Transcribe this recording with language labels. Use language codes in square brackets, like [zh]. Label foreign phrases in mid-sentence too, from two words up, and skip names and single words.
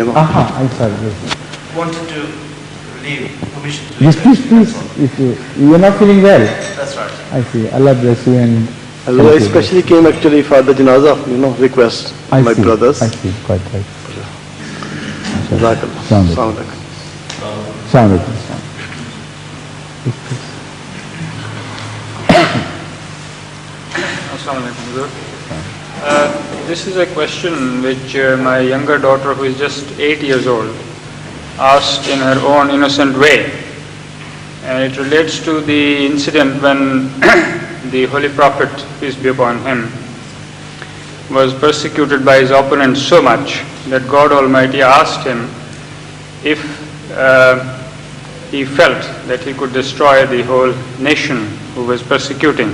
[en] Aha, I'm sorry. Yes. Wanted to leave permission to Yes, please. If you're not feeling well. That's right. I see. Allah bless you and. I especially came actually for the janazah, request I my see. brothers. I see. Quite right. Jazakallah. Assalamu Assalamu alaikum. alaikum. [ar] السلام عليكم. السلام عليكم, Hazur. [en] This is a question which my younger daughter, who is just 8 years old, asked in her own innocent way. And it relates to the incident when the Holy Prophet, peace be upon him, was persecuted by his opponents so much that God Almighty asked him if he felt that he could destroy the whole nation who was persecuting.